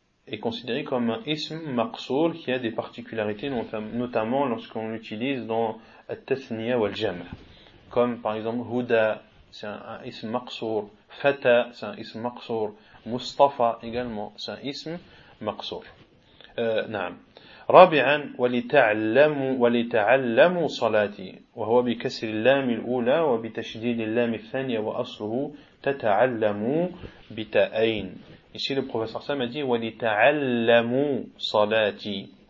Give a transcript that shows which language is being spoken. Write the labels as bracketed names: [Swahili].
[French] est considéré comme un ism maqsoul qui a des particularités, notamment lorsqu'on l'utilise dans al-tathniya wal-jam, comme par exemple huda, c'est un ism maqsoul, fata, c'est un ism maqsoul, mustafa également, c'est un ism maqsoul. [Arabic] رابعا ولتعلموا صلاتي وهو بكسر اللام الأولى وبتشديد اللام الثانية وأصله تتعلموا بتأين. [French] Ici le professeur Sam a dit [Arabic] ولتعلموا صلاتي.